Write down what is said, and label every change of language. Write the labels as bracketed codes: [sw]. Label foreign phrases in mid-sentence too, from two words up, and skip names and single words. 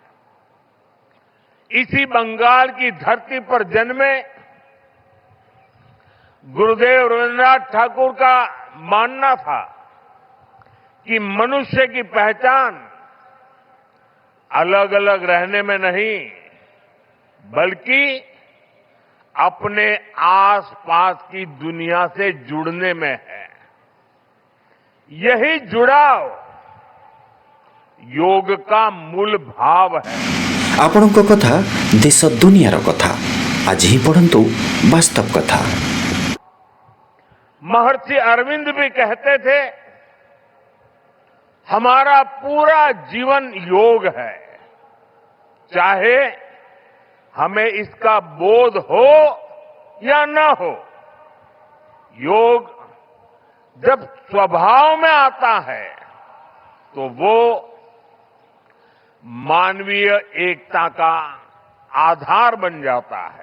[hi] इसी बंगाल की धरती पर जन्मे गुरुदेव रविन्द्रनाथ ठाकुर का मानना था कि मनुष्य की पहचान अलग अलग रहने में नहीं, बल्कि अपने आसपास की दुनिया से जुड़ने में है। यही जुड़ाव योग का मूल भाव है। [or] ଆପଣଙ୍କ କଥା ଦେଶ ଦୁନିଆର କଥା ଆଜି ହିଁ ପଢ଼ନ୍ତୁ ବାସ୍ତବ କଥା। [hi] महर्षि अरविंद भी कहते थे, हमारा पूरा जीवन योग है, चाहे हमें इसका बोध हो या न हो। योग जब स्वभाव में आता है तो वो मानवीय एकता का आधार बन जाता है।